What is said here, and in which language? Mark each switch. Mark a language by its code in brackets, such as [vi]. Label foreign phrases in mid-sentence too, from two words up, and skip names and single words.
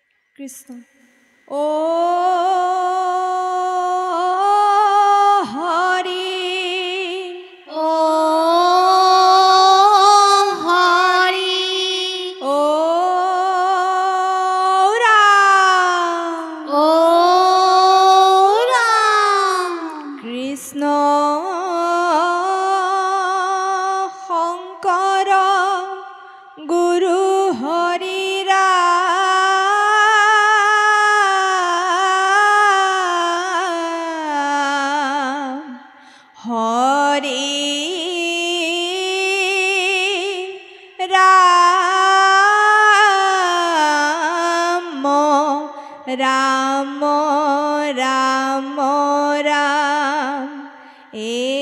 [bn] কৃষ্ণ ও হরি ও হরি ও রাম ও রাম [as] কৃষ্ণ শংকৰ গুৰু হৰি ৰাম হৰি ৰাম ৰাম ৰাম ৰাম এ